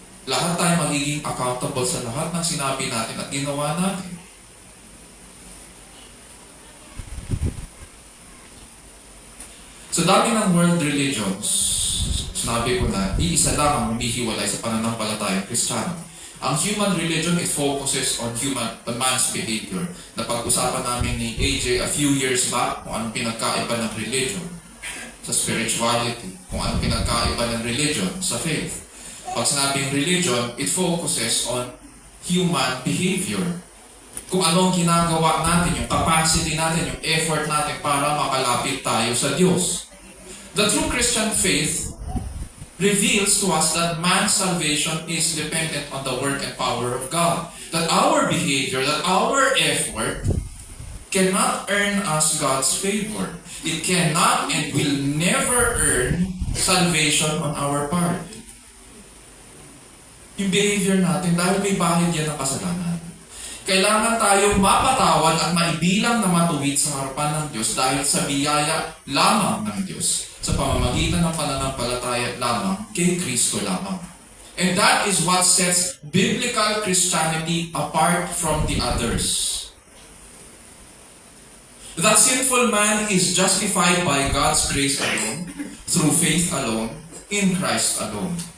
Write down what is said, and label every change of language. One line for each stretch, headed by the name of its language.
Filipino: Lahat tayo magiging accountable sa lahat ng sinabi natin at ginawa natin. Sa dami ng world religions, sinabi ko na, iisa lang ang humihiwalay sa pananampalatayang Kristiyano.
English: Ang human religion, it focuses on man's behavior.
Filipino: Napag-usapan namin ni AJ
English: a few years back
Filipino: kung anong pinagkaiba ng religion sa spirituality, kung anong pinagkaiba ng religion sa faith. Pag sinabing
English: religion, it focuses on human behavior.
Filipino: Kung ano ang ginagawa natin, yung capacity natin, yung effort natin para makalapit tayo sa Diyos.
English: The true Christian faith reveals to us that man's salvation is dependent on the work and power of God. That our behavior, that our effort cannot earn us God's favor. It cannot and will never earn salvation on our part.
Filipino: Yung behavior natin, dahil may bahid yan ng kasalanan. Kailangan tayong mapatawad at maibilang na matuwid sa harapan ng Diyos dahil sa biyaya lamang ng Diyos sa pamamagitan ng pananampalataya lamang kay Kristo lamang.
English: And that is what sets biblical Christianity apart from the others. That sinful man is justified by God's grace alone, through faith alone, in Christ alone.